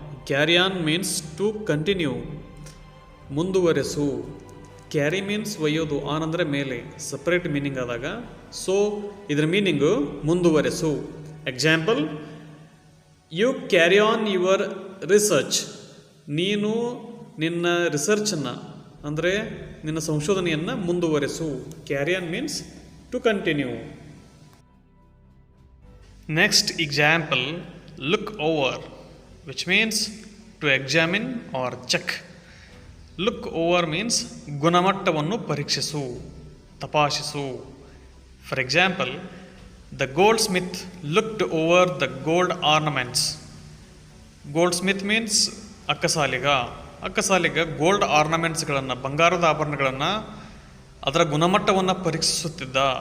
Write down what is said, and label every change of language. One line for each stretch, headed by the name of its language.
English: Carry on means to continue,
Kannada: ಮುಂದುವರೆಸು. Carry means ಒಯ್ಯೋದು, on ಅಂದರೆ ಮೇಲೆ, ಸಪ್ರೇಟ್ ಮೀನಿಂಗ್ ಆದಾಗ.
English: so
Kannada: ಇದರ meaning ಮುಂದುವರೆಸು.
English: Example: you carry on your research.
Kannada: ನೀನು ನಿನ್ನ ರಿಸರ್ಚನ್ನು ಅಂದರೆ ನಿನ್ನ ಸಂಶೋಧನೆಯನ್ನು ಮುಂದುವರೆಸು.
English: Carry on means to continue. Next example, look over, which means to examine or check. Look over means
Kannada: ಗುಣಮಟ್ಟವನ್ನು ಪರೀಕ್ಷಿಸು, ತಪಾಸಿಸು.
English: For example, the goldsmith looked over the gold ornaments.
Kannada: Gold Smith means ಅಕ್ಕಸಾಲಿಗ. ಅಕ್ಕಸಾಲಿಗ gold ಆರ್ನಮೆಂಟ್ಸ್ಗಳನ್ನು, ಬಂಗಾರದ ಆಭರಣಗಳನ್ನು, ಅದರ ಗುಣಮಟ್ಟವನ್ನು ಪರೀಕ್ಷಿಸುತ್ತಿದ್ದ.